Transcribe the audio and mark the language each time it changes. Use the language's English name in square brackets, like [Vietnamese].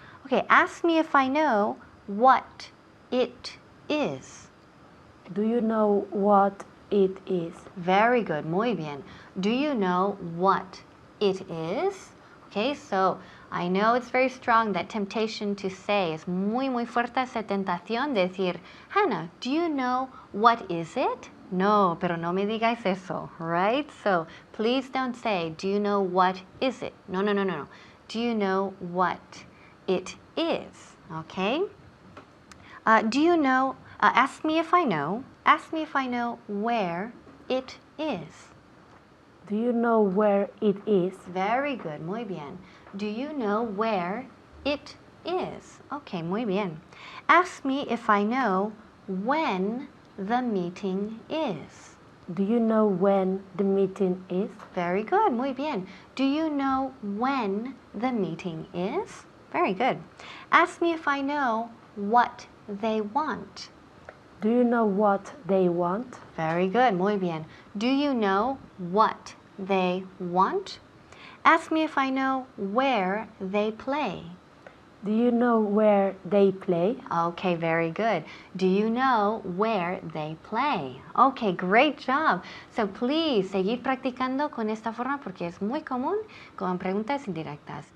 [English] Okay, ask me if I know what it is. Do you know what it is? Very good. [Spanish] Muy bien. [English] Do you know what it is? Okay, so I know it's very strong, that temptation to say. [Spanish] Es muy fuerte esa tentación de decir, Hannah, [English] do you know what is it? [Spanish] No, pero no me digáis eso, [English] right? So please don't say, do you know what is it? No, no, no, no, no. Do you know what it is? Okay? Do you know, ask me if I know where it is. Do you know where it is? Very good, [Spanish] muy bien. [English] Do you know where it is? [Spanish] Okay, muy bien. [English] Ask me if I know when the meeting is. Do you know when the meeting is? Very good, [Spanish] muy bien. [English] Do you know when the meeting is? Very good. Ask me if I know what they want. Do you know what they want? Very good, [Spanish] muy bien. [English] Do you know what they want? Ask me if I know where they play. Do you know where they play? Okay, very good. Do you know where they play? Okay, great job. So please, [Spanish] seguir practicando con esta forma porque es muy común con preguntas indirectas.